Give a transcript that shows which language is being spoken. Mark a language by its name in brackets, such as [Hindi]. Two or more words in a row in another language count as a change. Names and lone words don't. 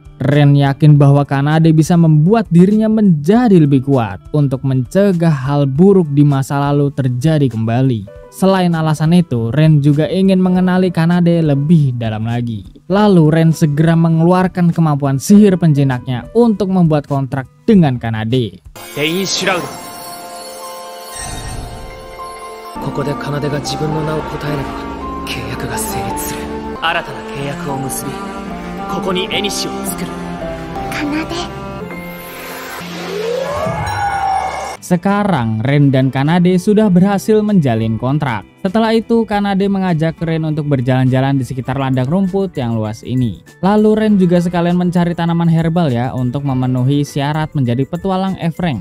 [Indonesian] Ren yakin bahwa Kanade bisa membuat dirinya menjadi lebih kuat untuk mencegah hal buruk di masa lalu terjadi kembali. Selain alasan itu, Ren juga ingin mengenali Kanade lebih dalam lagi. Lalu Ren segera mengeluarkan kemampuan sihir penjinaknya untuk membuat kontrak dengan Kanade. [Japanese] レインシュラウド。ここで奏が自分の名を答えれば契約が成立する。新たな契約を結び、ここにエニシを作る。奏。 [Indonesian] Sekarang Ren dan Kanade sudah berhasil menjalin kontrak. Setelah itu Kanade mengajak Ren untuk berjalan-jalan di sekitar ladang rumput yang luas ini. Lalu Ren juga sekalian mencari tanaman herbal ya untuk memenuhi syarat menjadi petualang F-Rank.